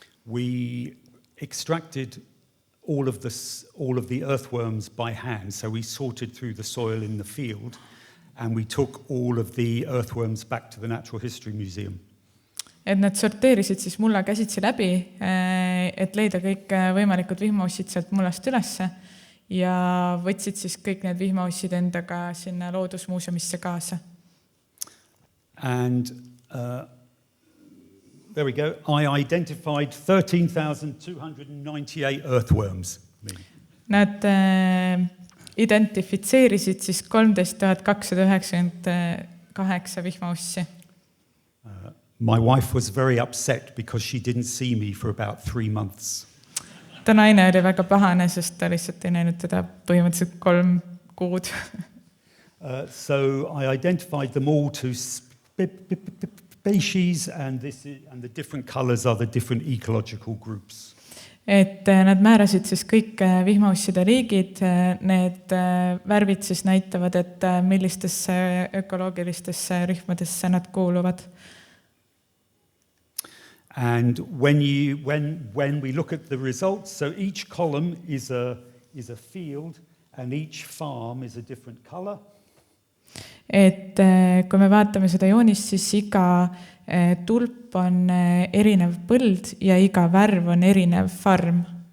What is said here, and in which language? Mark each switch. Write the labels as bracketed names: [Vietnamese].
[English] We extracted all of the earthworms by hand, so we sorted through the soil in the field and we took all of the earthworms back to the Natural History Museum. [Estonian] Et nad sorteerisid siis mulla käsitsi läbi, et leida kõik võimalikud vihmaussid sealt mullast ülesse ja võtsid siis kõik need vihmaussid endaga sinna loodusmuuseumisse kaasa. [English] And there we go. I identified 13,298 earthworms. [Estonian] Nad identifitseerisid siis 13,298 vihmaussi. [English] My wife was very upset because she didn't see me for about 3 months. [Estonian] Ta naine oli väga pahane, sest ta lihtsalt ei näinud teda põhimõtteliselt 3 kuud. [English] So I identified them all to species, and the different colours are the different ecological groups. [Estonian] Et nad määrasid siis kõik vihmausside liigid, need värvid siis näitavad, et millistesse ökoloogilistesse rühmadesse nad kuuluvad. [English] And when we look at the results, so each column is a field and each farm is a different colour. [Estonian] Et kui me vaatame seda joonist, siis iga tulp on erinev põld ja iga värv on erinev farm.